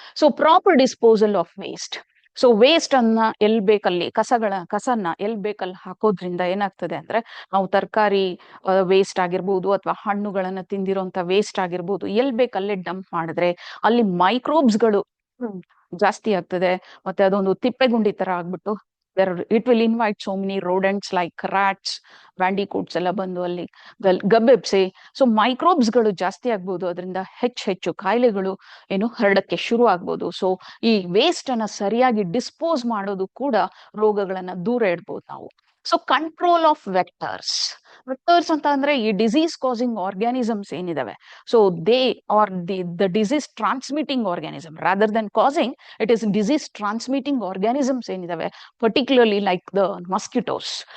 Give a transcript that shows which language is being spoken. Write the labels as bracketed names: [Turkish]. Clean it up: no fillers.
[Kannada] So proper disposal of waste. So waste ಅನ್ನ L ಬೇಕಲ್ಲಿ, ಕಸನ್ನ L ಬೇಕಲ್ಲಿ ಹಾಕೋದ್ರಿಂದ ಏನಾಗ್ತದೆ ಅಂದ್ರೆ, ನಾವು ತರಕಾರಿ ವೇಸ್ಟ್ ಆಗಿರ್ಬೋದು ಅಥವಾ ಹಣ್ಣುಗಳನ್ನ ತಿಂದಿರೋಂತ ವೇಸ್ಟ್ ಆಗಿರ್ಬೋದು, ಎಲ್ ಬೇಕಲ್ಲೇ ಡಂಪ್ ಮಾಡಿದ್ರೆ ಅಲ್ಲಿ ಮೈಕ್ರೋಬ್ಸ್ಗಳು ಜಾಸ್ತಿ ಆಗ್ತದೆ. ಮತ್ತೆ ಅದೊಂದು ತಿಪ್ಪೆಗುಂಡಿ ತರ ಆಗ್ಬಿಟ್ಟು [English] It will invite so many rodents like rats, bandicoots [Kannada] ಎಲ್ಲ ಬಂದು ಅಲ್ಲಿ ಗಬ್ಬೆಬ್ಸಿ. ಸೊ ಮೈಕ್ರೋಬ್ಸ್ ಗಳು ಜಾಸ್ತಿ ಆಗ್ಬೋದು, ಅದರಿಂದ ಹೆಚ್ಚು ಕಾಯಿಲೆಗಳು ಏನು ಹರಡಕ್ಕೆ ಶುರು ಆಗ್ಬೋದು. ಸೊ ಈ ವೇಸ್ಟ್ ಅನ್ನ ಸರಿಯಾಗಿ ಡಿಸ್ಪೋಸ್ ಮಾಡೋದು ಕೂಡ ರೋಗಗಳನ್ನ ದೂರ ಇಡ್ಬೋದು ನಾವು. [English] so control of vectors [Kannada] ಅಂತ ಅಂದ್ರೆ ಈ [English] Disease causing organisms ಏನಿದಾವೆ, so they are the disease transmitting organism rather than causing, it is disease transmitting organisms ಏನಿದಾವೆ, particularly like the mosquitoes.